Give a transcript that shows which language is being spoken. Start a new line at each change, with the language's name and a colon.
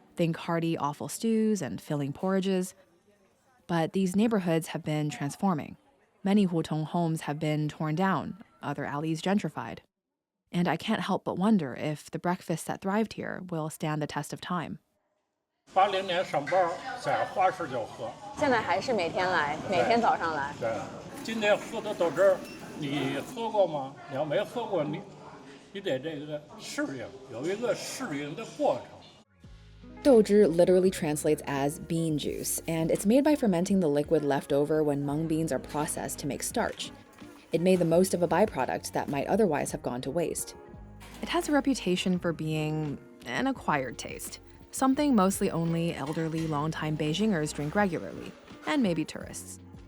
English: Think hearty offal stews and filling porridges. But these neighborhoods have been transforming. Many hutong homes have been torn down, other alleys gentrified. And I can't help but wonder if the breakfasts that thrived here will stand the test of time.
Chinese: 80年上班在花市就喝。现在还是每天来，每天早上来。对，今天喝的豆汁儿，你喝过吗？你要没喝过，你得这个适应，有一个适应的过程。
English: Douzhi literally translates as bean juice, and it's made by fermenting the liquid left over when mung beans are processed to make starch. It made the most of a byproduct that might otherwise have gone to waste. It has a reputation for being an acquired taste, something mostly only elderly, longtime Beijingers drink regularly, and maybe tourists.